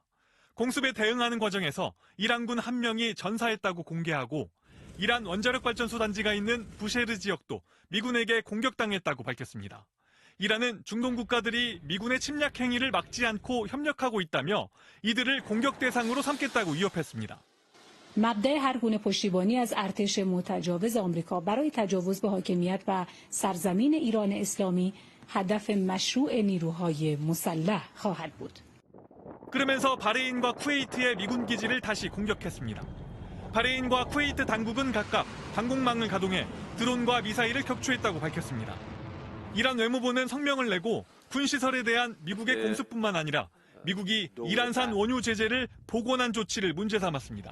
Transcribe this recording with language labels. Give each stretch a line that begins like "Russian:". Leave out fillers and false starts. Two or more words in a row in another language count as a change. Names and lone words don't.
Korean: 공습에 대응하는 과정에서 이란군 1명이 전사했다고 공개하고 이란 원자력 발전소 단지가 있는 부쉐르 지역도 미군에게 공격당했다고 밝혔습니다. 이란은 중동 국가들이 미군의 침략 행위를 막지 않고 협력하고 있다며 이들을 공격 대상으로 삼겠다고 위협했습니다.
Persian: مبدأ هر گونه پشتیبانی از ارتش متجاوز آمریکا برای تجاوز به حاکمیت و سرزمین ایران اسلامی هدف مشروع نیروهای مسلح خواهد بود.
Korean: 그러면서 바레인과 쿠웨이트의 미군 기지를 다시 공격했습니다. 바레인과 쿠웨이트 당국은 각각 방공망을 가동해 드론과 미사일을 격추했다고 밝혔습니다. 이란 외무부는 성명을 내고 군시설에 대한 미국의 공습뿐만 아니라 미국이 이란산 원유 제재를 복원한 조치를 문제 삼았습니다.